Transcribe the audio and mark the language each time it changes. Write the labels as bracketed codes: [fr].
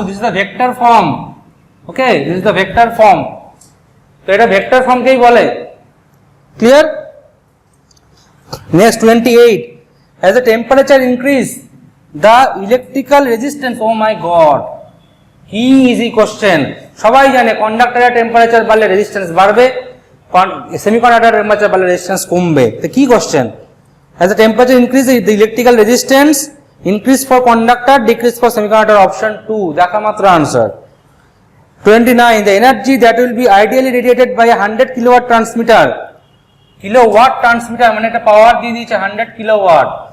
[en] This is the vector form. Okay, this is the vector form. [bn] তো এটা vector ফর্মকেই বলে। Clear? Next 28. [en] As the temperature increase the electrical resistance, oh my god, [bn] কি easy question. সবাই জানে কন্ডাক্টরের temperature বাড়লে resistance বাড়বে, সেমিকন্ডাক্টরের temperature বাড়লে resistance কমবে। তো কি question? [en] As the temperature increases, the electrical resistance increase for conductor, decrease for semiconductor. [bn] Option 2, দেখা মাত্র answer. [en] 29. The energy that will be ideally radiated by a 100 kilowatt transmitter. [bn] Kilowatt transmitter মানে একটা পাওয়ার দিয়ে দিয়েছে 100 kilowatt.